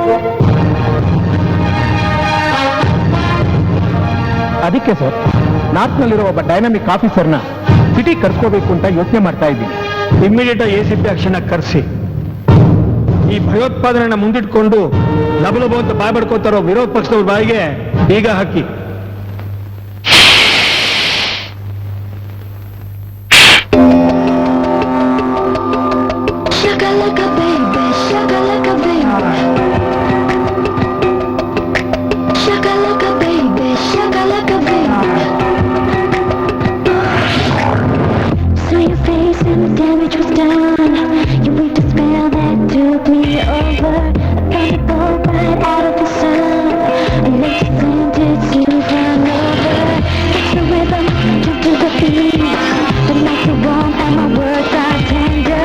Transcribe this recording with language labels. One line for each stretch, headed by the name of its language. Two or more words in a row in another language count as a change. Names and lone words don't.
Kannada: ಅದಕ್ಕೆ ಸರ್ ನಾರ್ತ್ ನಲ್ಲಿರೋ ಒಬ್ಬ
English: dynamic officer
Kannada: ಸಿಟಿ ಕರ್ಸ್ಕೋಬೇಕು ಅಂತ ಯೋಚನೆ ಮಾಡ್ತಾ ಇದ್ದೀನಿ.
English: immediate ACP
Kannada: ಅಕ್ಷಣ ಕರೆಸಿ ಈ ಭಯೋತ್ಪಾದನೆಯನ್ನ ಮುಂದಿಟ್ಕೊಂಡು ಲಬಲಬ ಅಂತ ಬಾಯ್ ಬಡ್ಕೋತಾರೋ ವಿರೋಧ ಪಕ್ಷದವ್ರ ಬಾಯಿಗೆ ಈಗ ಹಾಕಿ.
English: Shakalaka baby, shakalaka baby. Shakalaka baby, shakalaka baby. Saw your face and the damage was done. You weaved a spell that took me over. I thought it go right out of the sun. And let you send it smooth run over. Catch the rhythm, jump to the beat. The nights are warm and my words are tender.